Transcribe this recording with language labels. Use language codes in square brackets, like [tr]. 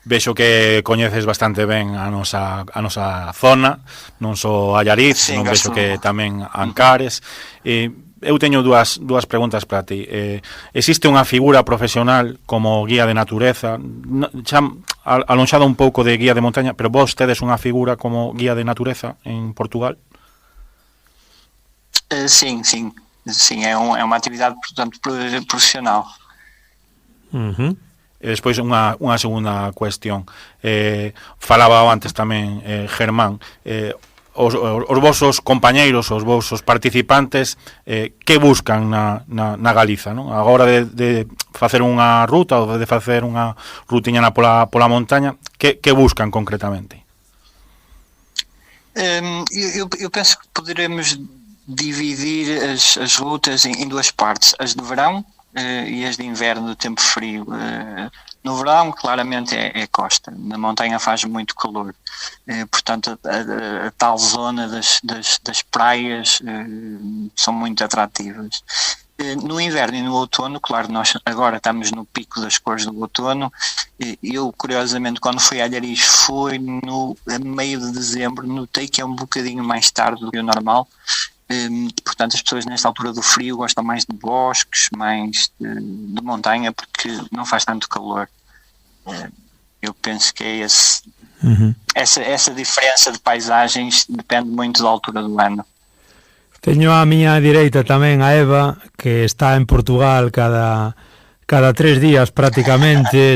[gl] Vexo que coñeces bastante ben a nosa zona, non só Allariz, non vexo que tamén Ancares. Eu teño dúas preguntas para ti. Existe unha figura profesional como guía de natureza, xa alonxada un pouco de guía de montaña, pero vos tedes unha figura como guía de natureza en Portugal? [pt] Sim, é uma atividade, portanto, profissional. [gl] E despois unha segunda cuestión. Falaba antes tamén Germán, os vosos compañeiros, os vosos participantes, que buscan na Galiza, non? A hora de facer unha ruta ou de facer unha rutiña pola montaña, que buscan concretamente? [pt] Eu penso que poderemos dividir as rutas em duas partes, as de verão e as de inverno, do tempo frio. No verão, claramente, é costa. Na montanha faz muito calor. Portanto, a tal zona das praias são muito atrativas. No inverno e no outono, claro, nós agora estamos no pico das cores do outono. Eu, curiosamente, quando fui a Allariz, foi no meio de dezembro, notei que é um bocadinho mais tarde do que o normal. Portanto, as pessoas nesta altura do frio gostam mais de bosques, mais de montanha, porque não faz tanto calor. Eu penso que é essa diferença de paisagens depende muito da altura do ano. [gl] Teño á miña direita tamén a Eva, que está en Portugal cada 3 días prácticamente.